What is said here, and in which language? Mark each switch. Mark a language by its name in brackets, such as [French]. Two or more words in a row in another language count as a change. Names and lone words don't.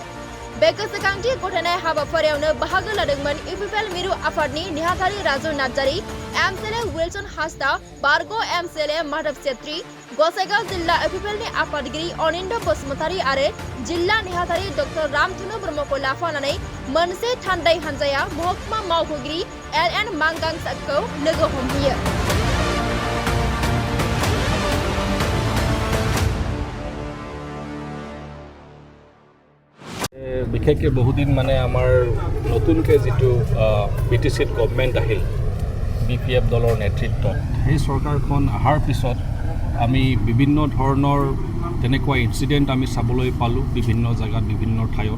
[Bodo] बे गोसोखांथि गथायनाय हाबाफारियावनो बाहागो लादोंमोन इउपिपिएल मिरु आफादनि नेहाथारि राजु नार्जारी, एमसिएलए विल्सन हासदा, बारग एमसिएलए माधव छेत्री, गसाइगाव जिल्ला इउपिपिएलनि आफादगिरि अनिन्द बसुमतारी आरो जिल्ला नेहाथारि डक्टर रामधनु ब्रह्मखौ लाफानानै मोनसे थान्दै हान्जाया महकुमा मावख'गिरि एलएन मांगांसाखौ लोगो हमहैयो। [Assamese] বিশেষকৈ বহুদিন মানে আমাৰ নতুনকৈ যিটো বিটিচিত গভৰ্ণমেণ্ট আহিল বিপিএফ দলৰ নেতৃত্বত, সেই চৰকাৰখন অহাৰ পিছত আমি বিভিন্ন ধৰণৰ তেনেকুৱা ইনচিডেণ্ট আমি চাবলৈ পালোঁ বিভিন্ন জেগাত বিভিন্ন ঠাইত।